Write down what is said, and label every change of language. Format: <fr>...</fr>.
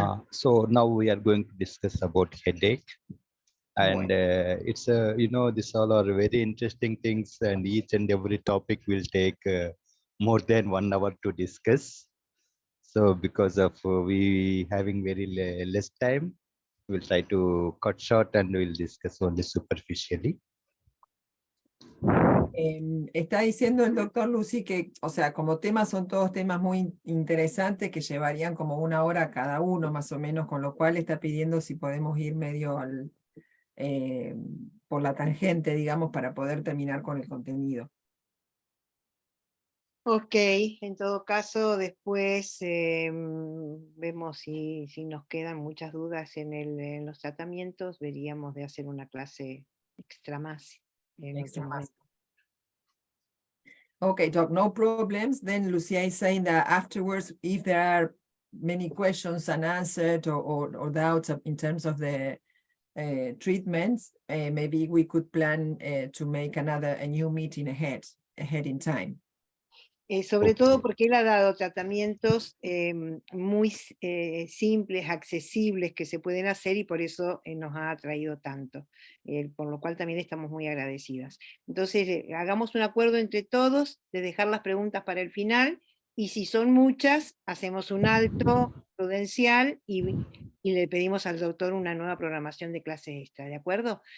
<en>So now we are going to discuss about headache. And it's you know, these all are very interesting things, and each and every topic will take more than 1 hour to discuss. So because of we having very less time, we'll try to cut short and we'll discuss only superficially.</en> <es>Está diciendo el doctor Lucy que, o sea, como temas son todos temas muy interesantes que llevarían como 1 hora cada uno más o menos, con lo cual está pidiendo si podemos ir medio al, por la tangente, digamos, para poder terminar con el contenido. Ok, en todo caso, después vemos si nos quedan muchas dudas en los tratamientos, veríamos de hacer una clase extra más.</es> <en>Okay, Doc, no problems. Then Lucia is saying that afterwards, if there are many questions unanswered or doubts in terms of the treatments, maybe we could plan to make a new meeting ahead in time.</en> <es>Sobre todo porque él ha dado tratamientos muy simples, accesibles, que se pueden hacer y por eso nos ha atraído tanto, por lo cual también estamos muy agradecidas. Entonces, hagamos un acuerdo entre todos de dejar las preguntas para el final y si son muchas, hacemos un alto prudencial y le pedimos al doctor una nueva programación de clase extra, ¿de acuerdo?</es>